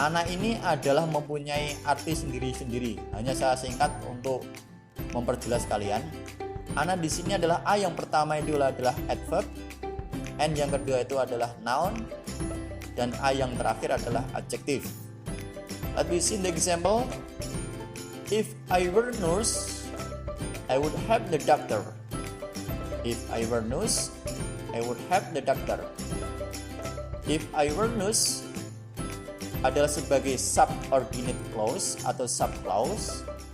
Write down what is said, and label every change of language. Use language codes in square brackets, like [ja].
[id] Ana ini adalah mempunyai arti sendiri-sendiri. Hanya saya singkat untuk memperjelas kalian. Ana di sini adalah a yang pertama itu adalah adverb, n yang kedua itu adalah noun, dan a yang terakhir adalah adjective. [en] Let me see the example. If I were nurse, I would have the doctor. If I were nurse, I would have the doctor. If I were nurse [id] adalah sebagai [en] subordinate clause [id] atau [en] subclause.